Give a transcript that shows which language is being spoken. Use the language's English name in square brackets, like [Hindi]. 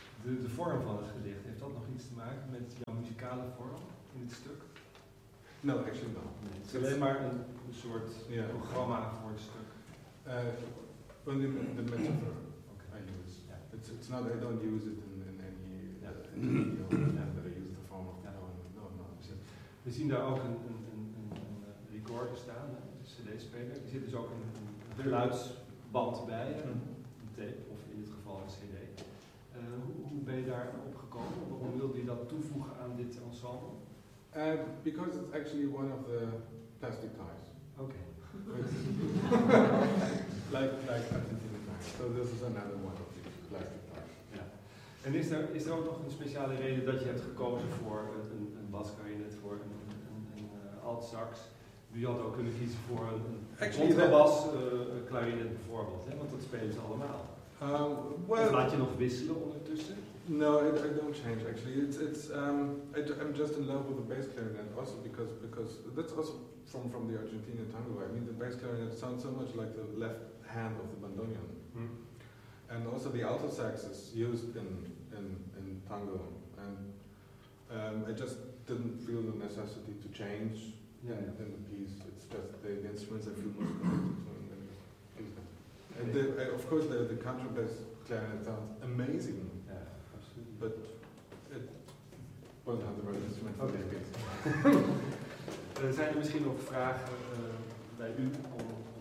[Dutch] De vorm van het gedicht, heeft dat nog iets te maken met jouw muzikale vorm in het stuk? [English] No, actually not. [Dutch] Nee, het is alleen maar een soort programma voor het stuk. [English] Only the metaphor I use. Yeah. It's not, I don't use it in any video, but I use the form of the poem. [Dutch] We zien daar ook een recorder staan, een cd-speler. Er zit dus ook een geluidsband bij, een tape, of in dit geval een cd. Hoe ben je daar op gekomen? Waarom wilde je dat toevoegen aan dit ensemble? [English] Because it's actually one of the plastic ties. Okay. like Argentine ties. So this is another one of the plastic ties. [Dutch] Ja. En is er ook nog een speciale reden dat je hebt gekozen voor een basklarinet, voor een alt sax? Je had ook kunnen kiezen voor een contrabas klarinet bijvoorbeeld, hè? Want dat spelen ze allemaal. Laat je nog wisselen ondertussen? [English] No, I don't change actually. I'm just in love with the bass clarinet also because that's also from the Argentinian tango. I mean the bass clarinet sounds so much like the left hand of the bandoneon. Mm. And also the alto sax is used in tango. And I just didn't feel the necessity to change in the piece. It's just the instruments I feel most comfortable to. And of course the contrabass clarinet sounds amazing. Yeah, absolutely. But it wasn't the right instrument for this piece. [Dutch] Zijn er misschien nog vragen bij u om